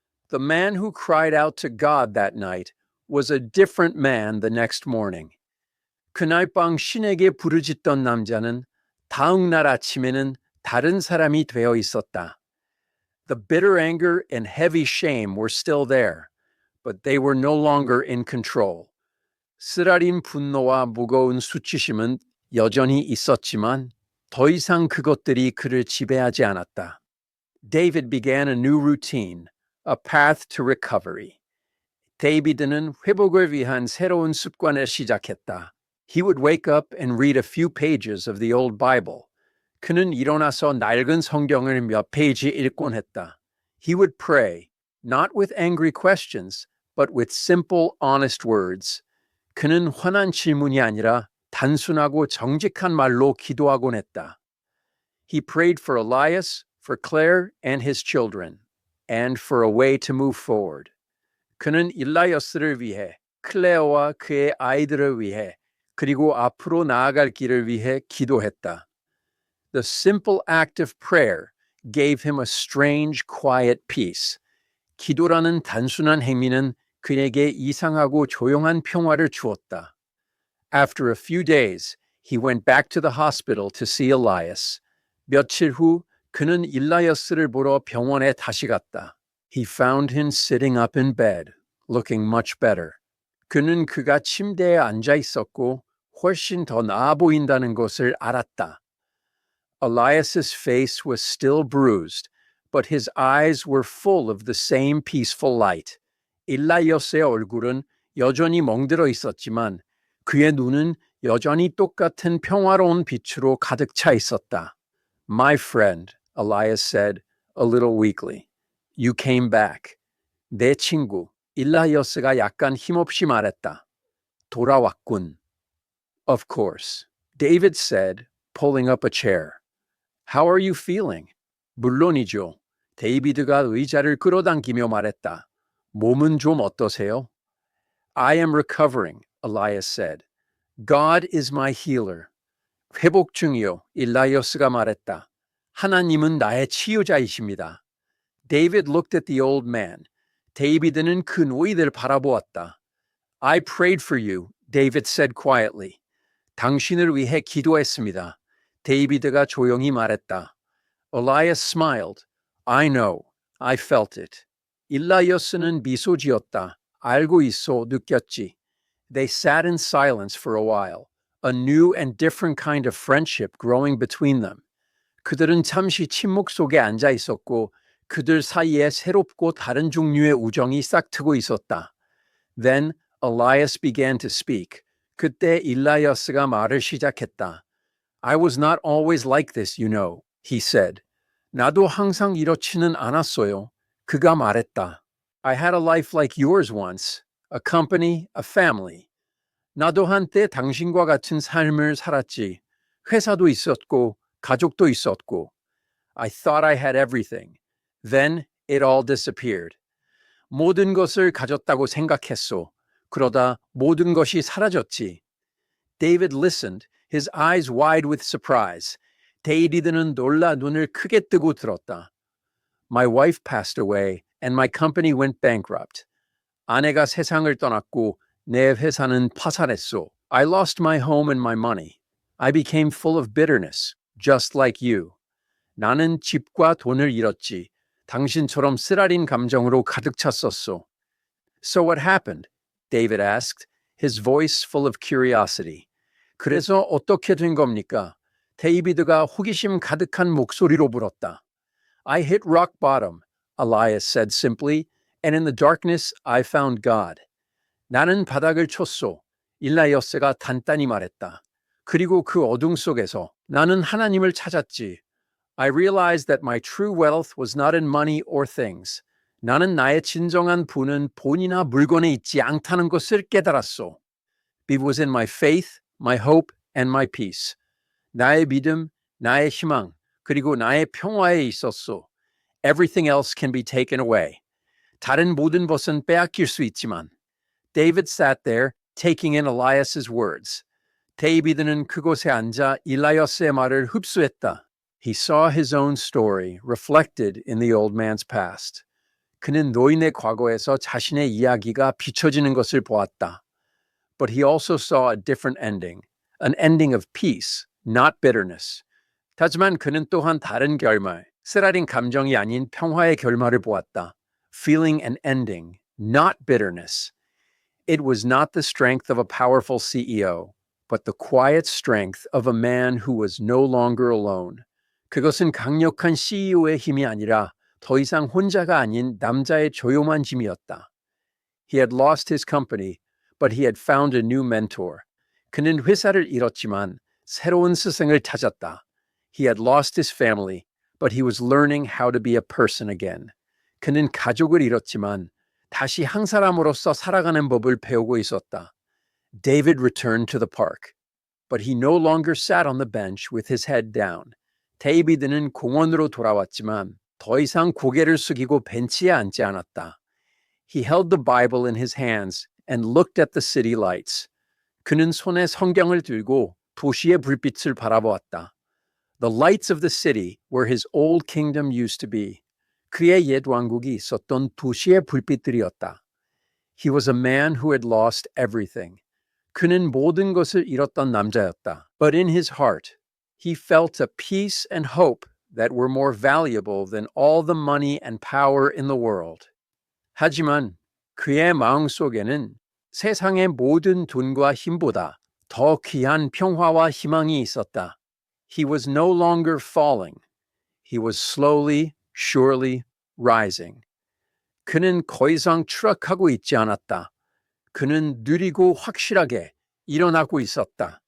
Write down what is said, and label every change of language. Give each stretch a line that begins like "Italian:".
English: The man who cried out to God that night was a different man the next morning.
Korean: 그날 밤 신에게 부르짖던 남자는 다음 날 아침에는 다른 사람이 되어 있었다.
English: The bitter anger and heavy shame were still there, but they were no longer in control.
Korean: 쓰라린 분노와 무거운 수치심은 여전히 있었지만 더 이상 그것들이 그를 지배하지 않았다.
English: David began a new routine, a path to recovery.
Korean: 데이비드는 회복을 위한 새로운 습관을 시작했다.
English: He would wake up and read a few pages of the old Bible.
Korean: 그는 일어나서 낡은 성경을 몇 페이지 읽곤 했다.
English: He would pray, not with angry questions, but with simple, honest words.
Korean: 그는 화난 질문이 아니라 단순하고 정직한 말로 기도하곤 했다.
English: He prayed for Elias, for Claire and his children, and for a way to move forward.
Korean: 그는 일라이어스를 위해, 클레어와 그의 아이들을 위해, 그리고 앞으로 나아갈 길을 위해 기도했다.
English: The simple act of prayer gave him a strange, quiet peace.
Korean: 기도라는 단순한 행위는 그에게 이상하고 조용한 평화를 주었다.
English: After a few days, he went back to the hospital to see Elias.
Korean: 며칠 후 그는 일라이어스를 보러 병원에 다시 갔다.
English: He found him sitting up in bed, looking much better.
Korean: 그는 그가 침대에 앉아 있었고 훨씬 더 나아 보인다는 것을 알았다.
English: Elias's face was still bruised, but his eyes were full of the same peaceful light.
Korean: 일라이어스의 얼굴은 여전히 멍들어 있었지만 그의 눈은 여전히 똑같은 평화로운 빛으로 가득 차 있었다.
English: My friend, Elias said, a little weakly. You came back.
Korean: 내 친구, 일라이어스가 약간 힘없이 말했다. 돌아왔군.
English: Of course, David said, pulling up a chair. How are you feeling?
Korean: 물론이죠. 데이비드가 의자를 끌어당기며 말했다. 몸은 좀 어떠세요?
English: I am recovering, Elias said. God is my healer.
Korean: 회복 중이요, 일라이어스가 말했다. 하나님은 나의 치유자이십니다.
English: David looked at the old man.
Korean: 데이비드는 그 노인을 바라보았다.
English: I prayed for you, David said quietly.
Korean: 당신을 위해 기도했습니다. 데이비드가 조용히 말했다.
English: Elias smiled. I know. I felt it.
Korean: 일라이어스는 미소 지었다. 알고 있어, 느꼈지.
English: They sat in silence for a while, a new and different kind of friendship growing between them.
Korean: 그들은 잠시 침묵 속에 앉아 있었고 그들 사이에 새롭고 다른 종류의 우정이 싹트고 있었다.
English: Then Elias began to speak.
Korean: 그때 일라이어스가 말을 시작했다.
English: I was not always like this, you know, he said.
Korean: 나도 항상 이렇지는 않았어요. 그가 말했다.
English: I had a life like yours once, a company, a family.
Korean: 나도 한때 당신과 같은 삶을 살았지. 회사도 있었고, 가족도 있었고.
English: I thought I had everything. Then it all disappeared.
Korean: 모든 것을 가졌다고 생각했소. 그러다 모든 것이 사라졌지.
English: David listened, his eyes wide with surprise.
Korean: 데이비드는 놀라 눈을 크게 뜨고 들었다.
English: My wife passed away and my company went bankrupt.
Korean: 아내가 세상을 떠났고 내 회사는 파산했소.
English: I lost my home and my money. I became full of bitterness, just like you.
Korean: 나는 집과 돈을 잃었지. 당신처럼 쓰라린 감정으로 가득 찼었소.
English: So what happened? David asked, his voice full of curiosity.
Korean: 그래서 어떻게 된 겁니까? 데이비드가 호기심 가득한 목소리로 물었다.
English: I hit rock bottom, Elias said simply, and in the darkness I found God.
Korean: 나는 바닥을 쳤소. 일라이어스가 단단히 말했다. 그리고 그 어둠 속에서 나는 하나님을 찾았지.
English: I realized that my true wealth was not in money or things.
Korean: 나는 나의 진정한 부는 돈이나 물건에 있지 않다는 것을 깨달았소.
English: It was in my faith, my hope, and my peace.
Korean: 나의 믿음, 나의 희망, 그리고 나의 평화에 있었소.
English: Everything else can be taken away.
Korean: 다른 모든 것은 빼앗길 수 있지만.
English: David sat there, taking in Elias's words.
Korean: 데이비드는 그곳에 앉아 일라이어스의 말을 흡수했다.
English: He saw his own story reflected in the old man's past.
Korean: 그는 노인의 과거에서 자신의 이야기가 비춰지는 것을 보았다.
English: But he also saw a different ending, an ending of peace, not bitterness.
Korean: 하지만 그는 또한 다른 결말, 쓰라린 감정이 아닌 평화의 결말을 보았다.
English: Feeling an ending, not bitterness. It was not the strength of a powerful CEO, but the quiet strength of a man who was no longer alone.
Korean: 그것은 강력한 CEO의 힘이 아니라 더 이상 혼자가 아닌 남자의 조용한 힘이었다.
English: He had lost his company, but he had found a new mentor.
Korean: 그는 회사를 잃었지만 새로운 스승을 찾았다.
English: He had lost his family, but he was learning how to be a person again.
Korean: 그는 가족을 잃었지만 다시 한 사람으로서 살아가는 법을 배우고 있었다.
English: David returned to the park, but he no longer sat on the bench with his head down.
Korean: 데이비드는 공원으로 돌아왔지만 더 이상 고개를 숙이고 벤치에 앉지 않았다.
English: He held the Bible in his hands and looked at the city lights.
Korean: 그는 손에 성경을 들고 도시의 불빛을 바라보았다.
English: The lights of the city where his old kingdom used to be.
Korean: 그의 옛 왕국이 있었던 도시의 불빛들이었다.
English: He was a man who had lost everything.
Korean: 그는 모든 것을 잃었던 남자였다.
English: But in his heart, he felt a peace and hope that were more valuable than all the money and power in the world.
Korean: 하지만 그의 마음속에는 세상의 모든 돈과 힘보다 더 귀한 평화와 희망이 있었다.
English: He was no longer falling. He was slowly, surely rising.
Korean: 그는 더 이상 추락하고 있지 않았다. 그는 느리고 확실하게 일어나고 있었다.